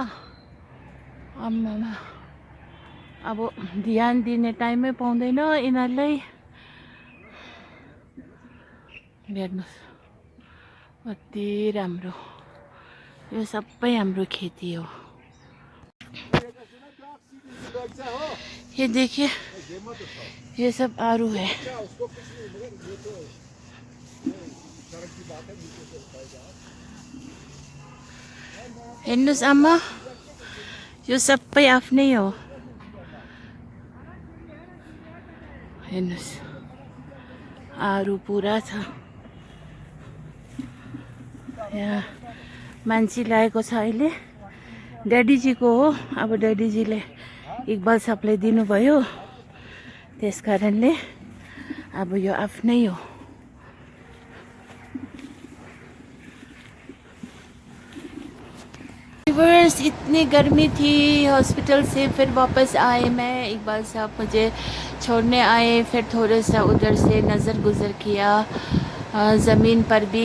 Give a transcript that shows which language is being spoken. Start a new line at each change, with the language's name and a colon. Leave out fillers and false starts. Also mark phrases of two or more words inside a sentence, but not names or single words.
Nepali: आमामा अब ध्यान दिने टाइमै पाउँदैन यिनीहरूलाई। हेर्नुस् कति राम्रो, यो सबै हाम्रो खेती हो।
Hindi: ये देखिए ये सब आरू है।
Nepali: हेर्नुस् आमा यो सबै आफ्नै हो। हेर्नुस् आरू पुरा छ यहाँ। मान्छे ल्याएको छ अहिले, ड्याडीजीको हो। अब ड्याडीजीले इकबाल सबलाई दिनुभयो, त्यस कारणले अब यो आफ्नै हो।
Hindi: व्यूअर्स इतनी गर्मी थी, हॉस्पिटल से फिर वापस आए मैं। इकबाल साहब मुझे छोड़ने आए, फिर थोड़ा सा उधर से नज़र गुज़र किया ज़मीन पर भी।